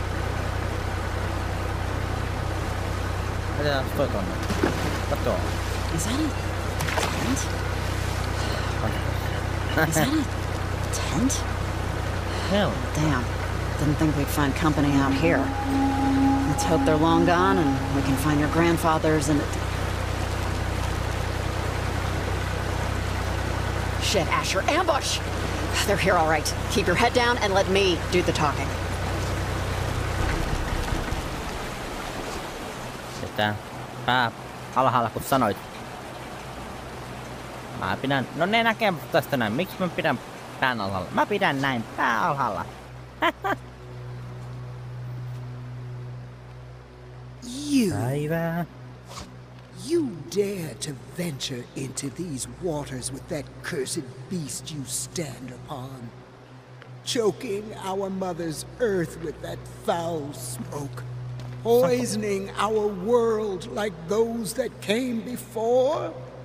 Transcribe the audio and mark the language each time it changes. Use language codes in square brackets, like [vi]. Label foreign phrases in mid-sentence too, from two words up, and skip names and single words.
[fi] Jätetään toi tonne. Katoo. [en] Is that a tent? Is that a tent? Hell. Damn. Didn't think we'd find company out here. Let's hope they're long gone and we can find your grandfathers and... Shit, Asher, ambush! They're here all right. Keep your head down and let me do the talking. [fi] Sitä pää alhaalla kun sanoit. Mä pidän... No ne näkee tästä näin. Miksi mä pidän pään alhaalla? Mä pidän näin pää alhaalla. Päivää. [en] You dare to venture into these waters with that cursed beast you stand upon, choking our mother's earth with that foul smoke, poisoning our world like those that came before?